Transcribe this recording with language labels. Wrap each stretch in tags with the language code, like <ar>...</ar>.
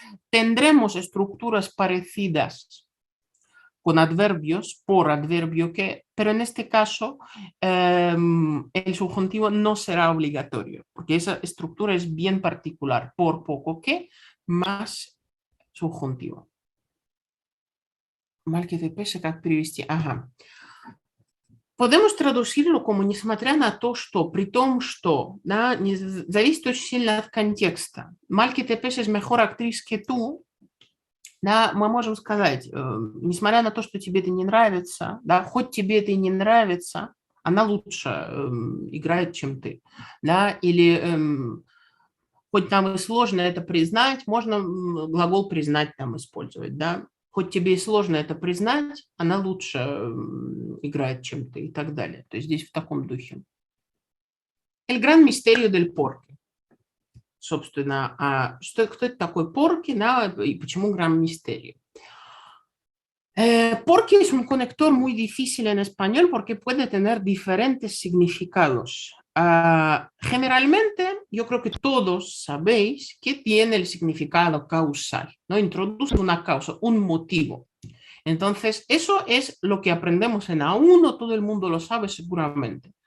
<es>Tendremos estructuras parecidas con adverbios, por adverbio que, pero en este caso el subjuntivo no será obligatorio, porque esa estructura es bien particular, por poco que más subjuntivo. Mal que te pese,</es> <ru>как привести. Ага.</ru> <es>Podemos traducirlo como</es> <ru>несмотря на то, что, при том, что, да, зависит очень сильно от контекста.</ru> <es>Mal que te pese es mejor actriz que tú,</es> <ru>да, мы можем сказать, несмотря на то, что тебе это не нравится, да, хоть тебе это и не нравится, она лучше играет, чем ты. Да, или хоть там и сложно это признать, можно глагол признать там использовать. Да. Хоть тебе и сложно это признать, она лучше играет, чем ты и так далее. То есть здесь в таком духе.</ru> <es>El gran misterio del porqué.</es> <ru>Собственно, кто это такой porqué, да, и почему</ru> <es>gran misterio? Porque es un conector muy difícil en español porque puede tener diferentes significados. Generalmente, yo creo que todos sabéis que tiene el significado causal, ¿no? Introduce una causa, un motivo. Entonces, eso es lo que aprendemos en A1, todo el mundo lo sabe seguramente.</es>